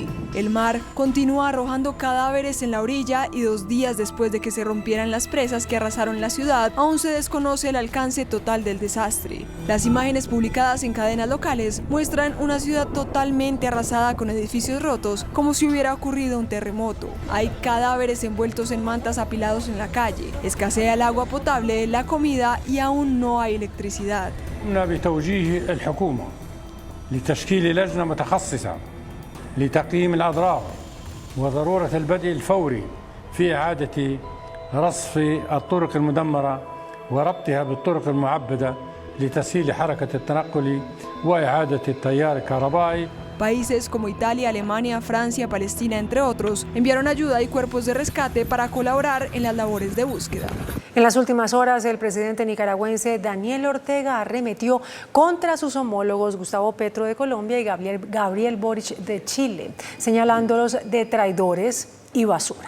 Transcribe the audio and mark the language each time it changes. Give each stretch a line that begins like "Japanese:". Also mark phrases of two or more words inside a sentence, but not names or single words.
Spanish: El mar continúa arrojando cadáveres en la orilla y 2 días después de que se rompieran las presas que arrasaron la ciudad, aún se desconoce el alcance total del desastre. Las imágenes publicadas en cadenas locales muestran una ciudad totalmente arrasada con edificios rotos, como si hubiera ocurrido un terremoto. Hay cadáveres envueltos en mantas apilados en la calle. Escasea el agua potable, la comida y aún no hay electricidad.
Arabic: بتوجيه الحكومة لتشكيل لجنة متخصصة لتقييم الأضرار وضرورة البدء الفوري في إعادة رصف الطرق المدمرة وربطها بالطرق المعبدة لتسهيل حركة التنقل وإعادة التيار الكهربائي.
Spanish: Países como Italia, Alemania, Francia, Palestina, entre otros, enviaron ayuda y cuerpos de rescate para colaborar en las labores de búsqueda. En las últimas horas, el presidente nicaragüense Daniel Ortega arremetió contra sus homólogos Gustavo Petro de Colombia y Gabriel Boric de Chile, señalándolos de traidores y basura.